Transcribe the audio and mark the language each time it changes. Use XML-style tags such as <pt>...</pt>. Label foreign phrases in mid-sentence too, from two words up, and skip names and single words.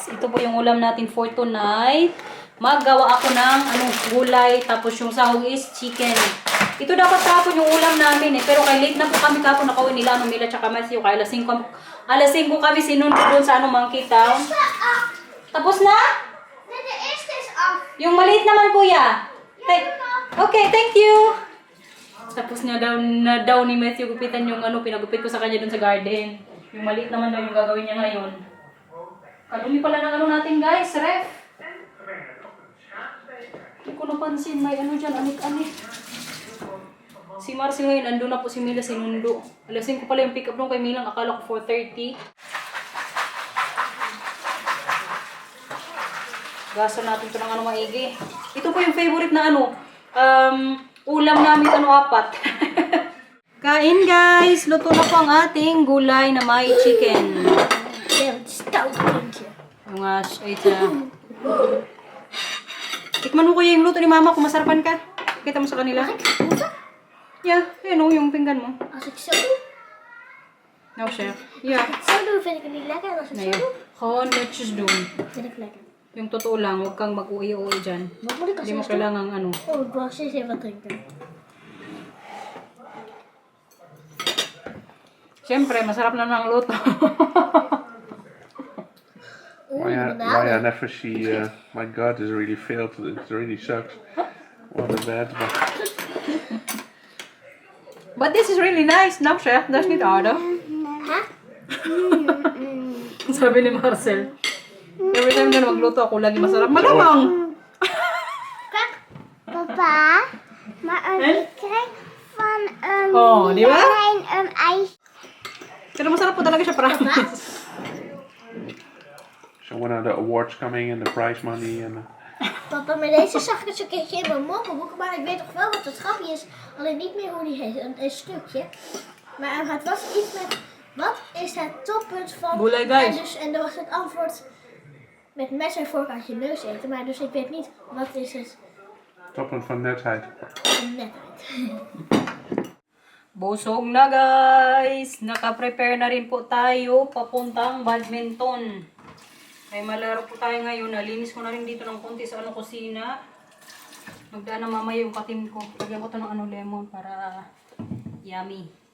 <tl>Ito po yung ulam natin</tl> <en>for tonight.</en> <tl>Maggawa ako ng gulay, tapos yung sahog is chicken. Ito dapat kapon yung ulam namin pero kay late na po kami kapon nakauwi nila Mila tsaka Matthew. Kaya alas 5 kami sinundo doon sa Monkey Town. Tapos na?</tl> <nl>Nee, de eerste is af.</nl> <tl>Yung maliit naman, kuya.</tl> <en>Okay, thank you.</en> <tl>Tapos niya daw ni Matthew gupitan yung pinagupit ko sa kanya dun sa garden. Yung maliit naman daw yung gagawin niya ngayon. Kadumi pala ng natin, guys, ref. Hindi ko napansin, may dyan, anik-anik. Si Marcel ngayon, andun na po si Mila sinundo. Alasin ko pala yung pick up nung kay Milang, akala ko 4:30. Gasa natin ito ng maigi. Ito po yung favorite na ulam namin, 4. Kain, guys! Luto na po ang ating gulay na may chicken.</tl> <nl>Ja, het is stout eentje.</nl> <tl>Yung tikman mo kuya yung luto ni mama kung masarapan ka. Kita mo sa kanila. Ja, yung pinggan mo.</tl> <nl>Als ik zo doe, Nou, chef. Ja. zo doe vind ik het niet lekker. En als ik Nee, zo doe, gewoon netjes doen. vind ik het lekker.</nl> <tl>Yung totoo lang, huwag kang mag-uwi-uwi dyan.</tl> <nl>Wat moet ik als</nl> <tl>Hindi mo</tl> <nl>eerst doen?</nl> <tl>kailangan</tl> <nl>Oh, ik wil als eerst even wat drinken.</nl> <tl>Siyempre, masarap na ng luto. Oeh,</tl> <en>I</en> <nl>banaan.</nl> <en>never see. My God, this really failed. It really sucks. What a bad. But this is really nice.</en> <nl>Nou, chef, dat is niet aardig.</nl> <tl>Ha? Sabi ni Marcel.</tl> <en>Every time</en> <tl>na magluto ako, lagi masarap. Malamang!</tl> <nl>Kijk, papa. Maar ik krijg van</nl> <tl>Oh, di ba?</tl> <nl>een ijs.</nl> <tl>Pero masarap po talaga siya, promise.</tl> <en>So when are the awards coming and the prize money and?</en> <nl>Papa, met deze zag ik het een keertje in mijn moppenboek, maar ik weet toch wel wat het grapje is. Alleen niet meer hoe die heet, een stukje. Maar het was iets met, wat is het toppunt van...</nl> <tl>Gulay, guys.</tl> <nl>En er was het antwoord met mes en vork uit je neus eten. Maar dus ik weet niet, wat is het Toppunt van netheid. netheid.</nl> <tl>Busog na, guys. Naka-prepare na rin po tayo papuntang badminton. May malaro po tayo ngayon. Nalinis ko na rin dito ng konti sa kusina. Magdaan na mamaya yung katim ko. Lagyan ko ito ng lemon para yummy.</tl>